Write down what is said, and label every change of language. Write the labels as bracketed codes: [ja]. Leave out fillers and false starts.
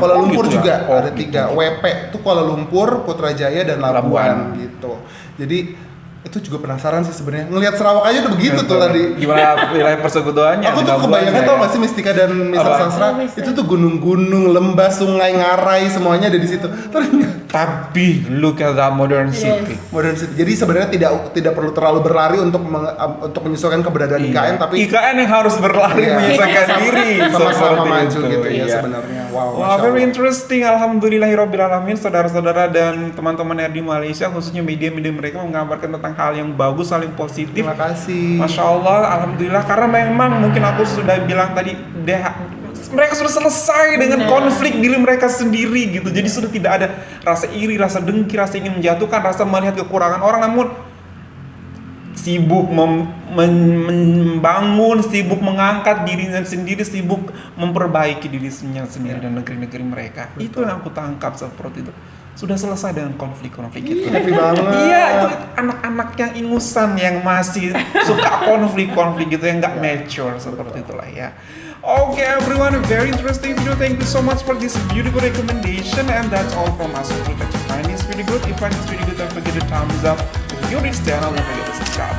[id] Kuala Lumpur juga ada 3. WP itu Kuala Lumpur, Putrajaya dan Labuan gitu. Jadi itu juga penasaran sih sebenarnya. Ngelihat Sarawak aja udah begitu tuh tadi. Gimana wilayah persekutuannya? Aku tuh kebayangkan tau gak sih Mistika dan Mr. Sastra itu tuh gunung-gunung, lembah, sungai, ngarai semuanya ada di situ. [en] Tapi look at that modern city. Modern city. [id] Jadi sebenarnya tidak perlu terlalu berlari untuk menyesuaikan keberadaan IKN, tapi IKN yang harus berlari menyesuaikan diri sama-sama maju gitu ya sebenarnya. [en] Wow, very interesting. [id] Alhamdulillahirabbil alamin, saudara-saudara dan teman-teman di Malaysia khususnya media-media mereka mengabarkan tentang hal yang bagus, hal yang positif. Terima kasih. Masya Allah, alhamdulillah. Karena memang mungkin aku sudah bilang tadi, mereka sudah selesai dengan konflik diri mereka sendiri gitu. Jadi sudah tidak ada rasa iri, rasa dengki, rasa ingin menjatuhkan, rasa melihat kekurangan orang, namun sibuk membangun, sibuk mengangkat dirinya sendiri, sibuk memperbaiki dirinya sendiri dan negeri-negeri mereka. Betul. Itu yang aku tangkap seperti itu. Sudah selesai dengan konflik-konflik itu. Happy banget. Iya, itu anak-anak yang ingusan yang masih suka konflik-konflik gitu, yang nggak mature seperti itulah ya. [en] Okay, everyone, a very interesting video. Thank you so much for this beautiful recommendation, and that's all from us. So if you find this video good, don't forget to thumbs up. If you're this channel, don't forget to subscribe.